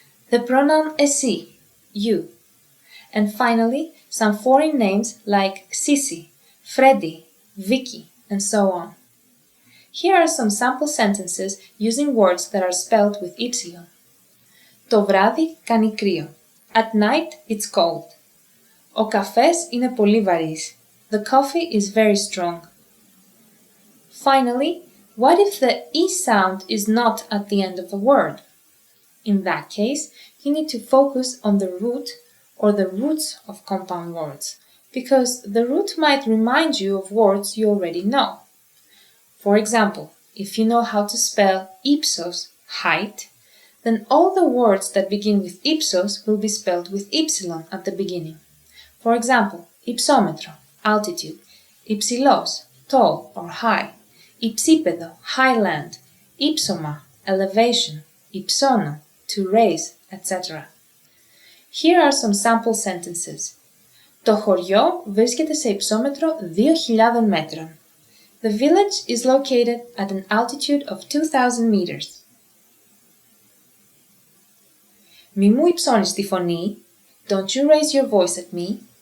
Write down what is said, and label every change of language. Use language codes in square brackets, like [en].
[en] The pronoun εσύ, you. And finally, some foreign names like Sisi, Freddy, Vicky, and so on. Here are some sample sentences using words that are spelled with ypsilon. [el] Το βράδυ κάνει κρύο. [en] At night it's cold. [el] Ο καφές είναι πολύ βαρύς. [en] The coffee is very strong. Finally, what if the e sound is not at the end of a word? In that case, you need to focus on the root or the roots of compound words, because the root might remind you of words you already know. For example, if you know how to spell ύψος, height, then all the words that begin with ύψος will be spelled with ypsilon at the beginning. For example, υψόμετρο, altitude, υψηλός, tall or high, υψίπεδο, highland, ύψωμα, elevation, υψώνω, to raise, etc. Here are some sample sentences. [el] Το χωριό βρίσκεται σε υψόμετρο 2.000 μέτρων. [en] The village is located at an altitude of 2,000 meters. [el] Μη μου υψώνεις τη φωνή. [en] Don't you raise your voice at me.